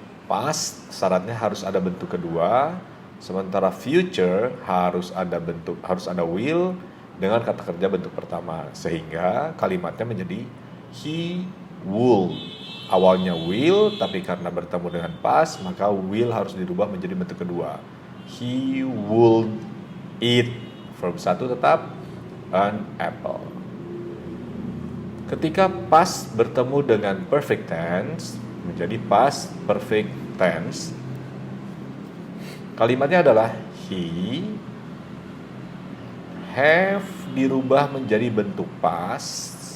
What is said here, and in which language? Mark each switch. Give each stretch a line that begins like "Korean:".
Indonesian: Past syaratnya harus ada bentuk kedua, sementara future harus ada will dengan kata kerja bentuk pertama, sehingga kalimatnya menjadi
English: he would.
Indonesian: Awalnya will, tapi karena bertemu dengan past, maka will harus dirubah menjadi bentuk kedua.
English: He would eat, verb 1
Indonesian: tetap,
English: an apple.
Indonesian: Ketika past bertemu dengan perfect tense menjadi past perfect tense, kalimatnya adalah
English: he have
Indonesian: dirubah menjadi bentuk past.